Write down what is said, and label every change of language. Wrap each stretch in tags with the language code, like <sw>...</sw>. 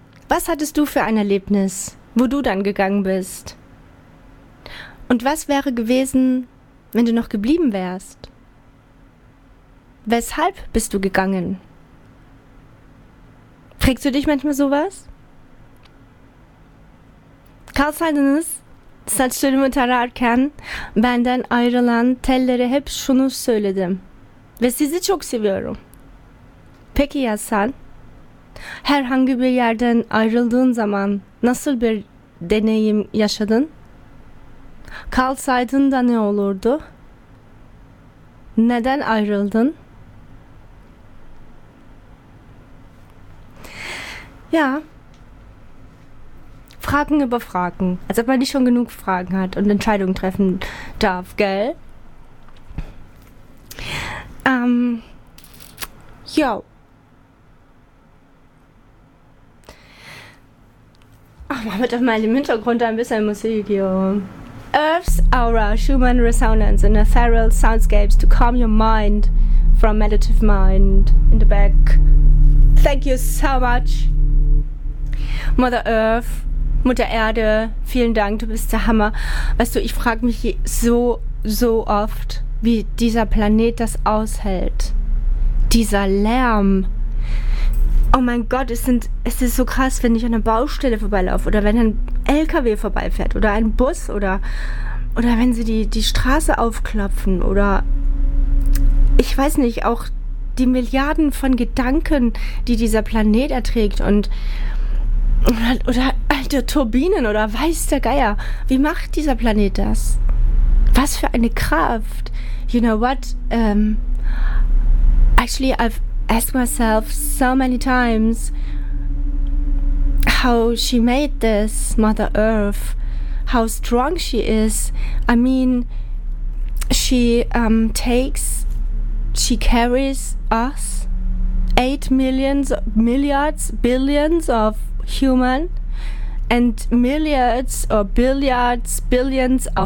<de>Was hattest du für ein Erlebnis, wo du dann gegangen bist? Und was wäre gewesen, wenn du noch geblieben wärst? Weshalb bist du gegangen? Kriegst du dich manchmal sowas?</de> <tr>Carl Seidenus, saçlarımı tararken benden ayrılan tellere hep şunu söyledim. Ve sizi çok seviyorum. Peki ya sen? Herhangi bir yerden ayrıldığın zaman nasıl bir deneyim yaşadın? Kalsaydın da ne olurdu? Neden ayrıldın?</tr> <de>Ja. Fragen über Fragen. Als ob man nicht schon genug Fragen hat und Entscheidungen treffen darf, gell? Jo. Ach, mach mal doch mal im Hintergrund ein bisschen Musik, jo.</de> <en>Earth's Aura, Schumann Resonance in Ethereal Soundscapes to calm your mind from meditative mind in the back. Thank you so much. Mother Earth,</en> <de>Mutter Erde, vielen Dank, du bist der Hammer. Weißt du, ich frage mich so oft, wie dieser Planet das aushält. Dieser Lärm. Oh mein Gott, es ist so krass, wenn ich an einer Baustelle vorbeilaufe oder wenn ein LKW vorbeifährt oder ein Bus oder wenn sie die Straße aufklopfen oder ich weiß nicht, auch die Milliarden von Gedanken, die dieser Planet erträgt und oder alte Turbinen oder weiß der Geier. Wie macht dieser Planet das? Was für eine Kraft.</de> <en>You know what? Actually, I've asked myself so many times how she made this, Mother Earth. How strong she is. I mean, she carries us 8 billions of human and myriads or billions of</en>